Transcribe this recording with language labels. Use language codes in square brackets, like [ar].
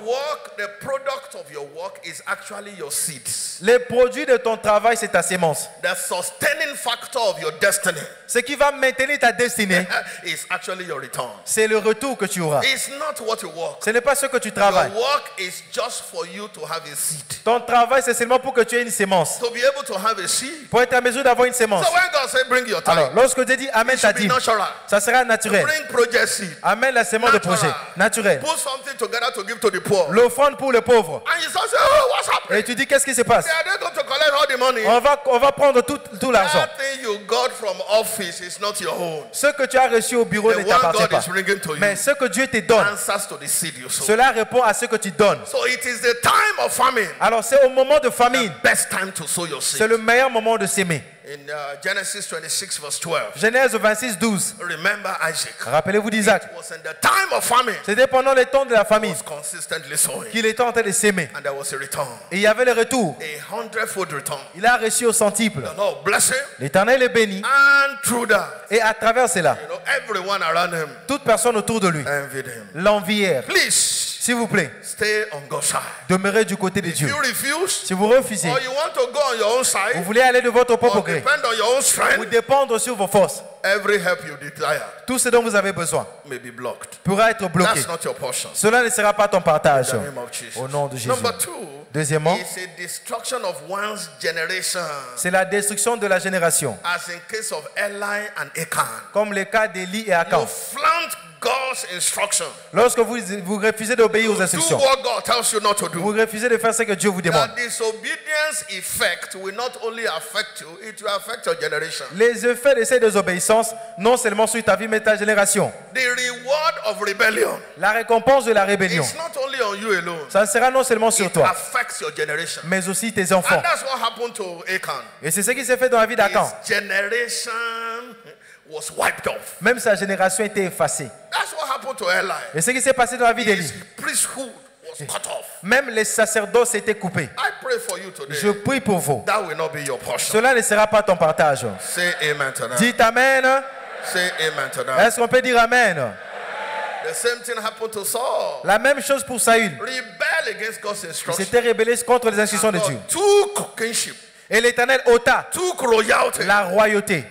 [en] Your work, the product of your work is actually your seeds. [fr] Le produit de ton travail, c'est ta sémence. [en] The sustaining factor of your destiny. [fr] Ce qui va maintenir ta destinée, [en] is actually your return. [fr] C'est le retour que tu auras. [en] It's not what you work. [fr] Ce n'est pas ce que tu travailles. [en] Your work is just for you to have a seed. [fr] Ton travail, c'est seulement pour que tu aies une sémence. [en] To be able to have a seed. [fr] Pour être en mesure d'avoir une sémence. [en] So when God say bring your time, [fr] alors, lorsque Dieu dit amène ta dîme, ça sera naturel. [en] Bring project seed. [fr] Amène la sémence de projet, naturel. [en] Put something together to give to the poor. [fr] L'offrande pour les pauvres. [en] And you say, oh, what's happening? [fr] Et tu dis qu'est-ce qui se passe? [en] They are going to collect all the money. [fr] On va prendre tout l'argent. [en] That thing you got from office is not your own. [fr] Ce que tu as reçu au bureau ne t'appartient pas. Mais ce que Dieu te donne, cela répond à ce que tu donnes. [en] So it is the time of famine. [fr] Alors c'est au moment de famine. [en] The best time to sow your seed. [fr] C'est le meilleur moment de s'aimer. [en] In Genesis 26 verse 12. [fr] Genèse 26, 12. [en] Remember Isaac. [fr] Rappelez-vous d'Isaac. [en] It was in the time of famine. [fr] C'était pendant le temps de la famine qu'il était en train de s'aimer. [en] And there was a return. [fr] Et il y avait le retour. [en] A 100-fold return. [fr] Il a reçu au centuple. [en] The Lord bless him. [fr] L'Éternel est béni. [en] And through that, [fr] et à travers cela, [en] you know, everyone around him, [fr] toute personne autour de lui l'envièrent. [en] Please, [fr] s'il vous plaît, [en] stay on God's side. [fr] Demeurez du côté de Dieu. [en] You refuse, [fr] si vous refusez, [en] or you want to go on your own side, [fr] vous voulez aller de votre propre gré, [en] depend on your own strength, [fr] ou dépendre sur vos forces, [en] every help you desire, [fr] tout ce dont vous avez besoin [en] may be blocked. [fr] Pourra être bloqué. [en] That's not your portion. [fr] Cela ne sera pas ton partage. [en] In the name of Jesus. [fr] Au nom de Jésus. [en] Number two, [fr] deuxièmement, [en] it's a destruction of one's generation. [fr] C'est la destruction de la génération. [en] As in case of Eli and Achan. [fr] Comme le cas d'Élie et Akan. [en] You flaunt God's instruction. [fr] Lorsque vous refusez d'obéir aux instructions, [en] do what God tells you not to do. [fr] Vous refusez de faire ce que Dieu vous demande. [en] The disobedience effect will not only affect you, it will affect your generation. [fr] Les effets de cette désobéissance, non seulement sur ta vie, mais ta génération. [en] The reward of rebellion. [fr] La récompense de la rébellion. [en] It's not only on you alone. [fr] Ça sera non seulement sur toi, [en] affects your generation. [fr] Mais aussi tes enfants. [en] And that's what happened to Achan. [fr] Et c'est ce qui s'est fait dans la vie d'Akan. [en] His generation was wiped off. [fr] Même sa génération était effacée. [en] That's what happened to Eli. [fr] Et ce qui s'est passé dans la vie d'Élie. [en] Priesthood was cut off. [fr] Même les sacerdoces étaient coupés. [en] I pray for you today. [fr] Je prie pour vous. [en] That will not be your portion. [fr] Cela ne sera pas ton partage. [en] Say amen to that. [fr] Dites amen. [en] Say amen to that. [fr] Est-ce qu'on peut dire amen? [en] The same thing happened to Saul. [fr] La même chose pour Saül. [en] Rebel against God's instructions. [fr] Il s'était rebellé contre les instructions de Dieu. [en] Took kingship. [fr] Et l'Éternel ôta la royauté